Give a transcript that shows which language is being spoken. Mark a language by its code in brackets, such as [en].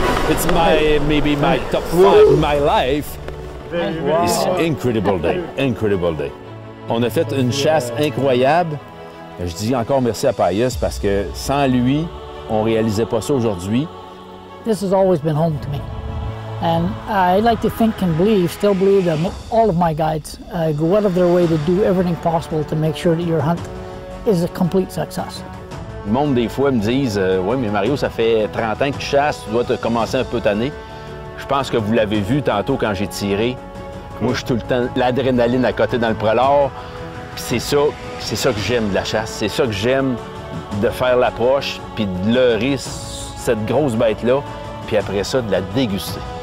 [en] It's maybe my top 5 in my life. It's incredible day, incredible day. [fr] On a fait une chasse incroyable. Je dis encore merci à Payas parce que sans lui, on réalisait pas ça aujourd'hui. [en] This has always been home to me. And I like to think and still believe that all of my guides go out of their way to do everything possible to make sure that your hunt is a complete success. [fr] Le monde, des fois, me disent oui, mais Mario, ça fait 30 ans que tu chasses, tu dois te commencer un peu tanné. Je pense que vous l'avez vu tantôt quand j'ai tiré. Moi, je suis tout le temps l'adrénaline à côté dans le prolard. C'est ça que j'aime de la chasse. C'est ça que j'aime de faire l'approche, puis de leurrer cette grosse bête-là, puis après ça, de la déguster.